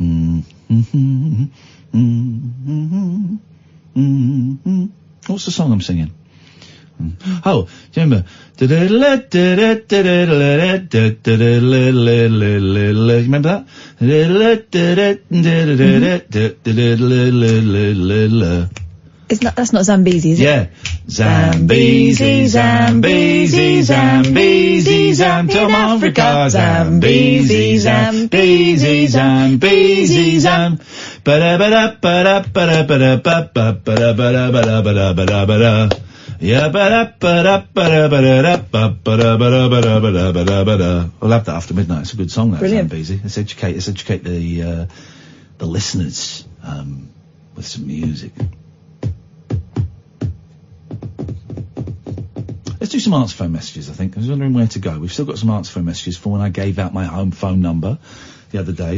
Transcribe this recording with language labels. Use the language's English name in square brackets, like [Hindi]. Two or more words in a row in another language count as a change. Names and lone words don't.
[English] What's the song I'm singing? Oh, do you remember? You remember that? That's not Zambezi, is it? Yeah. Zambezi, Zambezi, Zambezi, Zam, Tom Africa, Zambezi, Zambezi, Zambezi, Zam, ba-da-ba-da, ba-da, ba-da, ba-da, ba-da, ba-da, ba-da, ba-da, ba-da, ba-da, ba-da. Yeah, ba-da-ba-da-ba-da-ba-da-ba-da-ba-da-ba-da-ba-da. I'll have that after midnight. It's a good song, that Zambezi. Let's educate the listeners, with some music. Let's do some answer phone messages, I think. I was wondering where to go. We've still got some answer phone messages for when I gave out my home phone number the other day.